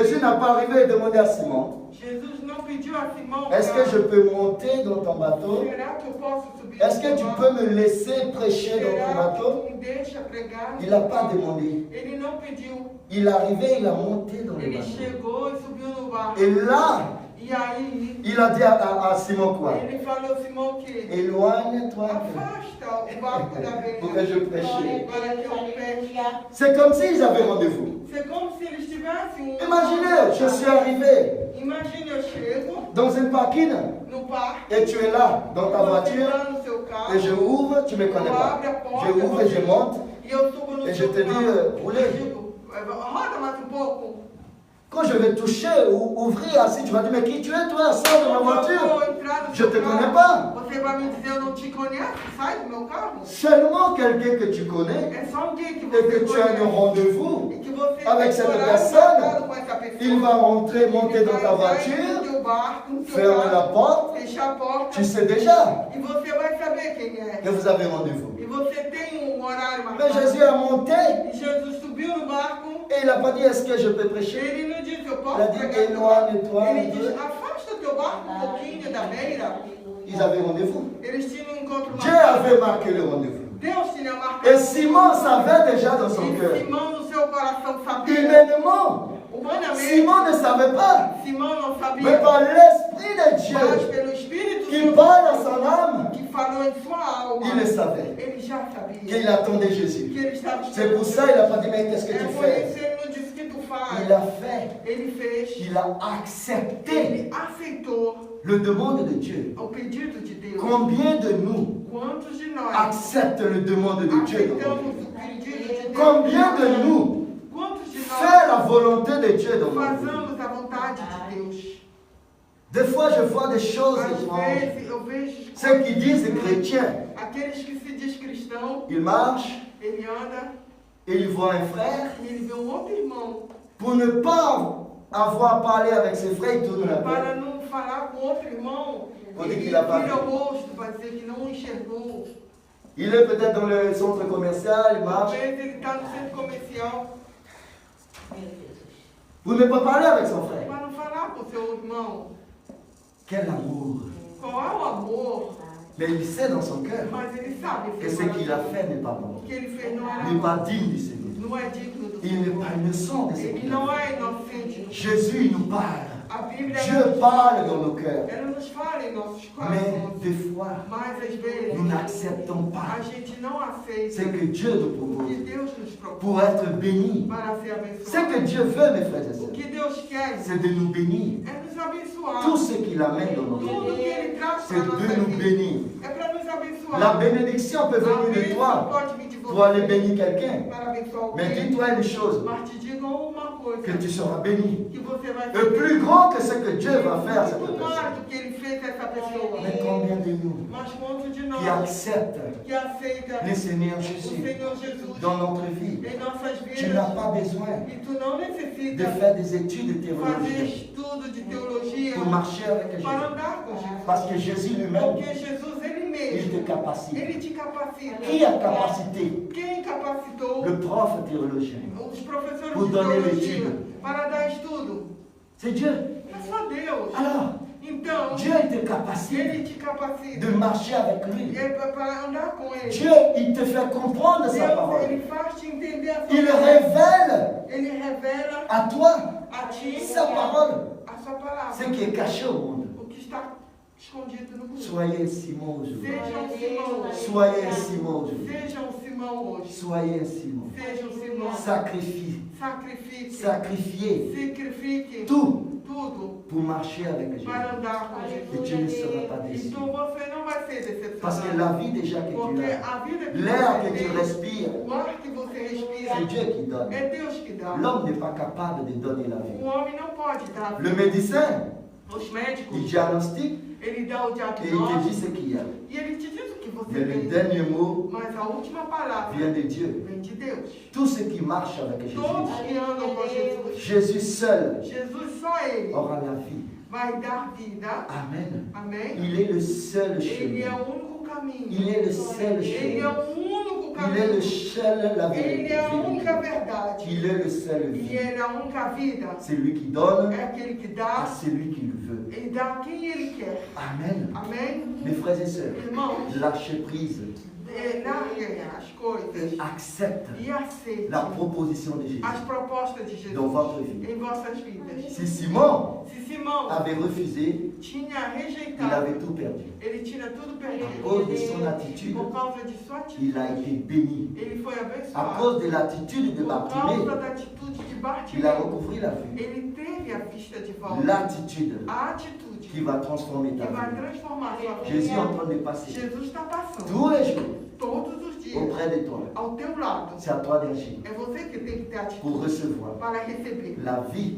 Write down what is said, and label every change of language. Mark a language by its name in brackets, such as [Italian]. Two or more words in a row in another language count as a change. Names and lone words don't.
[French] Jésus n'a pas arrivé et demandé à Simon, [Portuguese] Jesus não pediu a Simão. [French] est-ce que je peux monter dans ton bateau? [Portuguese] Será que eu posso subir? [French] Est-ce que [Portuguese] no [French] tu [Portuguese] barco? [French] peux me laisser prêcher dans ton [Portuguese] Será [French] bateau? [Portuguese] que tu me deixa pregar? [French] Il n'a pas demandé. [Portuguese] Ele não pediu. [French] Il est arrivé, il a monté dans le [Portuguese] Ele [French] bateau. [Portuguese] chegou e subiu no barco. [French] Et là, [Portuguese] E E aí, [French] Il a dit à Simon quoi? [Portuguese] ele falou, Simão, que [French] Éloigne-toi. [Portuguese] afasta o barco da [French] Pour [Portuguese] beira [French] que je prêche. [Portuguese] para que eu pesque. [French] C'est comme s'ils avaient rendez-vous. C'est comme [Portuguese] se eles tivessem [French] Imaginez, je suis arrivé [Portuguese] Imagine, eu chego [French] dans une parking [Portuguese] no parque, [French] et tu es là dans ta [Portuguese] você [French] voiture [Portuguese] tá no seu carro, [French] et je ouvre, tu ne me connais [Portuguese] eu [French] pas. [Portuguese] abro a porta, [French] Je ouvre et je monte. [Portuguese] e eu subo no [French] Et je [Portuguese] seu [French] te dis, [Portuguese] carro. [French] roulez. [Portuguese] Eu digo, roda mais um pouco. [French] Quand je vais toucher ou ouvrir assis, tu vas dire, mais qui tu es toi? Sors de ma [Portuguese] Quando eu [French] voiture. [Portuguese] vou entrar no [French] Je [Portuguese] seu [French] te [Portuguese] carro, [French] connais pas. [Portuguese] você vai me dizer, eu não te conheço, sai do meu carro. [French] Seulement quelqu'un que tu connais [Portuguese] É só alguém que [French] et [Portuguese] você [French] que tu as un [Portuguese] conhece. [French] rendez-vous [Portuguese] E que você [French] avec [Portuguese] tem [French] cette [Portuguese] horário [French] personne. [Portuguese] marcado com essa pessoa. [French] Il va rentrer, monter [Portuguese] Ele [French] dans [Portuguese] vai [French] ta [Portuguese] entrar no [French] voiture, [Portuguese] teu barco, no teu [French] fermer la [Portuguese] carro, [French] porte. [Portuguese] fechar a porta. [French] Tu sais déjà [Portuguese] E você vai saber quem é. [French] que vous avez rendez-vous. [Portuguese] E você tem um horário [French] Mais [Portuguese] marcado. [French] Jésus a monté [Portuguese] E Jesus subiu no barco. [French] et il n'a pas dit, est-ce que je peux prêcher? [Portuguese] Ele não disse, eu [French] Il [Portuguese] posso [French] a dit, [Portuguese] pregar teu barco. [French] éloigne-toi un [Portuguese] Ele disse, [French] peu. [Portuguese] afasta o teu barco um pouquinho da beira. [French] Ils avaient rendez-vous. [Portuguese] Eles tinham um encontro [French] Dieu [Portuguese] marcado. [French] avait marqué le rendez-vous. [Portuguese] Deus tinha marcado. [French] Et Simon savait déjà dans son [Portuguese] E [French] cœur. [Portuguese] Simão no seu coração sabia. [French] Humainement, [Portuguese] Humanamente, [French] Simon ne savait pas. [Portuguese] Simão não [French] Mais [Portuguese] sabia. [French] par l'Esprit de [Portuguese] Mas [French] Dieu [Portuguese] pelo Espírito [French] qui [Portuguese] Santo [French] parle à son âme, [Portuguese] que falou em sua alma, [French] il le savait. [Portuguese] ele já sabia [French] Qu'il attendait Jésus. [Portuguese] que ele estava [French] C'est pour ça qu'il n'a pas dit, mais qu'est-ce que [Portuguese] É [French] tu [Portuguese] por [French] fais? [Portuguese] isso ele não disse que tu faz. [French] Il a fait. [Portuguese] Ele fez. [French] Il a accepté [Portuguese] Ele aceitou [French] le demande de Dieu. [Portuguese] o pedido de Deus. [French] Combien de nous [Portuguese] Quantos de nós [French] acceptent le demande de Dieu dans notre [Portuguese] aceitamos [French] vie? [Portuguese] o pedido de Deus? [French] Combien de nous [Portuguese] Quantos de [French] fait la [Portuguese] nós [French] volonté de Dieu dans notre vie? [Portuguese] fazemos a vontade de Deus? [French] Des fois, je vois des choses [Portuguese] Às [French] étranges. [Portuguese] vezes eu vejo [French] Ceux qui disent chrétiens, [Portuguese] aqueles que se diz cristão, [French] ils marchent [Portuguese] ele anda [French] et ils voient un frère. [Portuguese] e ele vê um outro irmão. [French] Pour ne pas avoir parlé avec ses frères, il tourne la [Portuguese] Para [French] tête. [Portuguese] não falar com outro irmão, Onde ele que ele apare- vira o rosto para dizer que não enxergou. [French] Il est peut-être dans le centre commercial, il marche. [Portuguese] Talvez ele está no centro comercial [French] Pour ne pas parler avec son frère. [Portuguese] para não falar com seu irmão. [French] Quel amour. [Portuguese] Qual é o amor? [French] Mais il sait dans son cœur [Portuguese] Mas ele sabe [French] que ce qu'il a fait n'est pas bon. [Portuguese] o que ele fez não era [French] Il n'est pas [Portuguese] bom. [French] digne du Seigneur. [Portuguese] Não é digno do [French] Il n'est [Portuguese] Senhor. [French] pas innocent de ce [Portuguese] Ele [French] qu'il a [Portuguese] não [French] fait. [Portuguese] é inocente. [French] Jésus il nous parle. [Portuguese] A Bíblia [French] Dieu parle dans nos cœurs. [Portuguese] ela nos fala em nossos [French] Mais [Portuguese] corações. [French] des fois, [Portuguese] Mas às vezes [French] nous n'acceptons pas [Portuguese] a gente não aceita [French] ce que Dieu nous [Portuguese] o que [French] propose [Portuguese] Deus nos propõe [French] pour être bénis. [Portuguese] para ser [French] Ce que [Portuguese] abençoado. [French] Dieu veut, mes frères et [Portuguese] O [French] sœurs, [Portuguese] que Deus quer [French] c'est de nous bénir. [Portuguese] é nos abençoar. [French] Tout ce qu'il amène dans notre [Portuguese] Tudo [French] vie, [Portuguese] que Ele traz [French] c'est [Portuguese] para a nossa [French] de nous [Portuguese] vida [French] bénir. [Portuguese] é para nos abençoar. [French] La bénédiction peut [Portuguese] A [French] venir de [Portuguese] bênção [French] toi [Portuguese] pode vir de [French] pour aller [Portuguese] você [French] bénir quelqu'un. [Portuguese] para abençoar [French] Mais [Portuguese] alguém. [French] dis-toi une chose, [Portuguese] Mas te digam uma coisa, [French] que tu seras béni. [Portuguese] que você vai [French] Et plus grand que ce que Dieu va faire à cette [Portuguese] muito mais [French] personne. [Portuguese] do que Ele fez a essa pessoa. [French] Mais combien de nous [Portuguese] Mas quantos de [French] qui [Portuguese] nós [French] acceptent [Portuguese] que aceita [French] le Seigneur [Portuguese] o [French] Jésus [Portuguese] Senhor Jesus [French] dans notre vie? [Portuguese] em nossas [French] Tu n'as [Portuguese] vidas [French] pas besoin [Portuguese] e tu não [French] de [Portuguese] necessita [French] faire des études [Portuguese] fazer [French] théologiques [Portuguese] estudo de teologia [French] pour marcher avec Jésus. [Portuguese] para andar com Jesus. [French] Parce que Jésus lui-même, [Portuguese] Porque Jesus, Ele [French] il [Portuguese] mesmo, [French] te capacite. [Portuguese] Ele te capacita. [French] Qui a capacité? [Portuguese] Quem capacitou [French] Le prof théologien. [Portuguese] os professores [French] Pour [Portuguese] de [French] donner [Portuguese] teologia [French] l'étude. [Portuguese] para dar estudo? [French] C'est Dieu. [Portuguese] É só Deus. [French] Alors, [Portuguese] Então, [French] Dieu, il te capacite [Portuguese] Ele te capacita [French] de marcher avec lui. [Portuguese] e é para andar com Ele. [French] Dieu, il te fait comprendre sa [Portuguese] Deus, [French] parole. [Portuguese] Ele faz te entender a sua [French] Il [Portuguese] palavra. [French] révèle [Portuguese] Ele revela [French] à toi [Portuguese] a ti [French] sa parole. [Portuguese] a sua palavra. [French] Ce qui est caché au monde. [Portuguese] O que está escondido no mundo. [French] Soyez Simon aujourd'hui. [Portuguese] Sejam Simão hoje. [French] Soyez Simon aujourd'hui. [Portuguese] Sejam Simão hoje. [French] Soyez Simon. [Portuguese] Sejam Simão. [French] Sacrifie. [Portuguese] Sacrifique. [French] Sacrifiez [Portuguese] Sacrifique [French] tout [Portuguese] tudo [French] pour marcher avec Jésus. [Portuguese] para andar com [French] Et [Portuguese] Jesus. [French] tu ne seras pas déçu. [Portuguese] Então você não vai ser [French] Parce que [Portuguese] decepcionado. [French] la vie déjà que tu [Portuguese] Porque [French] as, [Portuguese] a vida que [French] l'air que [Portuguese] você [French] tu [Portuguese] tem, [French] respires, [Portuguese] o ar que você respira, [French] c'est Dieu qui donne. [Portuguese] é Deus que dá. [French] L'homme n'est pas capable de donner la vie. [Portuguese] O homem não pode dar. [French] Le médecin, [Portuguese] Os médicos, [French] il diagnostique [Portuguese] ele dá o [French] et il te dit [Portuguese] diagnóstico [French] ce qu'il y a. [Portuguese] e ele te diz o que você [French] Mais le [Portuguese] tem. [French] dernier mot [Portuguese] Mas a última palavra [French] vient de Dieu. [Portuguese] vem de Deus. [French] Tout ce qui marche avec [Portuguese] Todos [French] Jésus, [Portuguese] que andam com Jesus, [French] Jésus seul [Portuguese] Jesus só Ele [French] aura la vie. [Portuguese] vai dar vida. [French] Amen. [Portuguese] Amém? [French] Il est le seul [Portuguese] Ele é [French] chemin. [Portuguese] o único caminho. [French] Il est le seul [Portuguese] Ele é [French] chemin. [Portuguese] o único [French] Il est le [Portuguese] caminho. [French] seul la [Portuguese] Ele é a única [French] vérité. [Portuguese] verdade. [French] Il est le seul [Portuguese] E [French] vie. [Portuguese] Ele é a única vida. [French] C'est lui qui donne [Portuguese] É aquele que [French] à [Portuguese] dá. [French] celui qui le veut. [Portuguese] Ele dá a quem Ele quer. [French] Amen. [Portuguese] Amém? [French] Mes frères et sœurs, [Portuguese] Irmãos, [French] lâchez prise. [Portuguese] larguem as coisas [French] Accepte [Portuguese] e aceitem [French] la proposition de Jésus [Portuguese] as propostas de [French] dans [Portuguese] Jesus [French] votre vie. [Portuguese] em vossas vidas. [French] Si Simon, [Portuguese] Se Simão [French] avait refusé, [Portuguese] tinha [French] il [Portuguese] rejeitado, [French] avait tout perdu. [Portuguese] ele tinha tudo [French] À [Portuguese] perdido. [French] cause de son attitude, [Portuguese] Por causa de sua [French] il a [Portuguese] atitude, [French] été béni. [Portuguese] ele foi [French] À [Portuguese] abençoado. [French] cause de l'attitude de [Portuguese] Por [French] Bartimée, [Portuguese] causa da atitude de [French] il a [Portuguese] Bartimeu, [French] recouvert la vue. [Portuguese] ele teve a vista de volta. [French] L'attitude [Portuguese] A atitude [French] qui va transformer [Portuguese] que [French] ta [Portuguese] vai [French] vie. [Portuguese] transformar sua [French] Jésus est en [Portuguese] vida. [French] train de passer [Portuguese] Jesus está passando [French] tous les jours [Portuguese] todos os dias [French] auprès de toi. [Portuguese] ao teu lado. [French] C'est à toi d'agir [Portuguese] É você que tem que ter [French] pour [Portuguese] atitude [French] recevoir [Portuguese] para receber [French] la vie